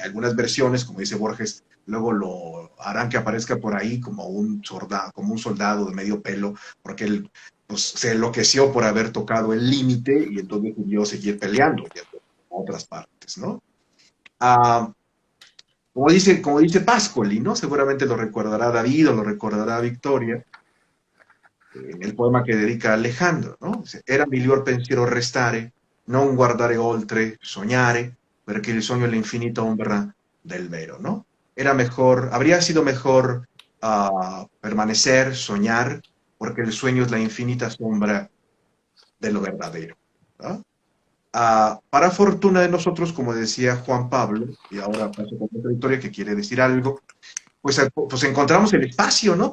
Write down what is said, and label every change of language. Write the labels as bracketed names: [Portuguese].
[Spanish] Algunas versiones, como dice Borges, luego lo harán que aparezca por ahí como un soldado de medio pelo, porque él pues, se enloqueció por haber tocado el límite y entonces decidió seguir peleando y a otras partes, ¿no? Ah, como dice Pascoli, ¿no? Seguramente lo recordará David o lo recordará Victoria, en el poema que dedica a Alejandro, ¿no? [Italian] Dice, era miglior pensiero restare, non guardare oltre, soñare, perché il sogno è l'infinita ombra del vero, ¿no? [Spanish] Era mejor, habría sido mejor permanecer, soñar, porque el sueño es la infinita sombra de lo verdadero, ¿no? Para fortuna de nosotros, como decía Juan Pablo, y ahora paso con otra historia que quiere decir algo, pues encontramos el espacio, ¿no?